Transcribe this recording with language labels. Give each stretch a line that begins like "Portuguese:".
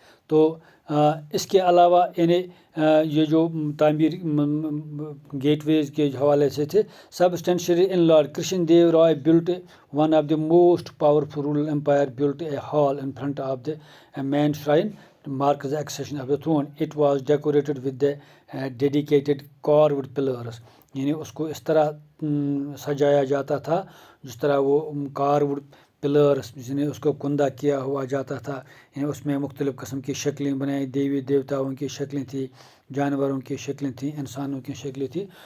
Urdu: تو اس کے علاوہ یعنی یہ جو تعمیر گیٹ ویز کے حوالے سے تھے.
English: Substantially in lord Krishna Deva Raya built one of the most powerful ruler empire built a hall in front of the main shrine marks the accession of the throne. It was decorated with the dedicated carved pillars.
Urdu: یعنی اس کو اس طرح سجایا جاتا تھا جس طرح وہ کاروڈ pillars, یعنی اس کو کندہ کیا ہوا جاتا تھا. یعنی اس میں مختلف قسم کی شکلیں بنائی، دیوی دیوتاؤں کی شکلیں تھیں، جانوروں کی شکلیں تھیں، انسانوں کی شکلیں تھیں.